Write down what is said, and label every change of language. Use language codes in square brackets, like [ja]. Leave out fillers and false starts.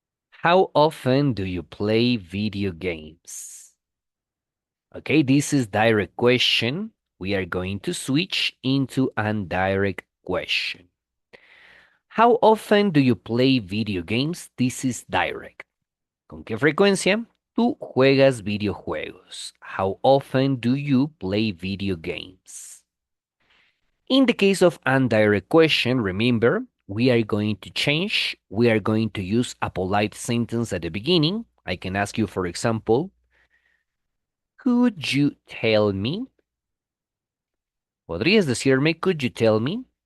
[en] How often do you play video games? Okay, this is direct question. We are going to switch into an direct question. How often do you play video games? This is direct. [es] ¿Con qué frecuencia tú juegas videojuegos? [en] How often do you play video games? In the case of indirect question, remember, we are going to change. We are going to use a polite sentence at the beginning. I can ask you, for example, could you tell me? [es] ¿Podrías decirme, [en] could you tell me?